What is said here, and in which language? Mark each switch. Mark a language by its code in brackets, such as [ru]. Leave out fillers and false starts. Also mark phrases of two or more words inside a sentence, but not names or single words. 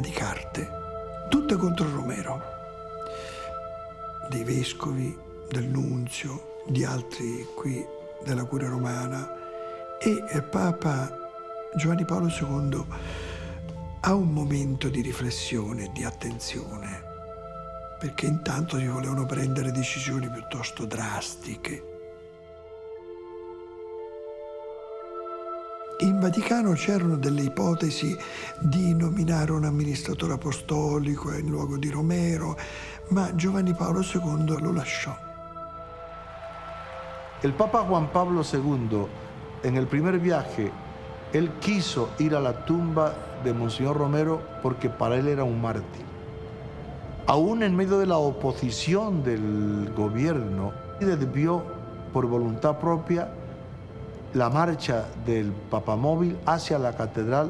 [it] di carte, tutte contro Romero, dei vescovi, del nunzio, di altri qui della Curia Romana, e Papa Giovanni Paolo II ha un momento di riflessione e di attenzione, perché intanto si volevano prendere decisioni piuttosto drastiche. In Vaticano c'erano delle ipotesi di nominare un amministratore apostolico in luogo di Romero, ma Giovanni Paolo II lo lasciò. [es] El Papa Juan Pablo II, en el primer viaje, él quiso ir a la tumba de Monseñor Romero porque para él era un mártir. Aún en medio de la oposición del gobierno, desvió por voluntad propia la marcha del papamóvil hacia la catedral.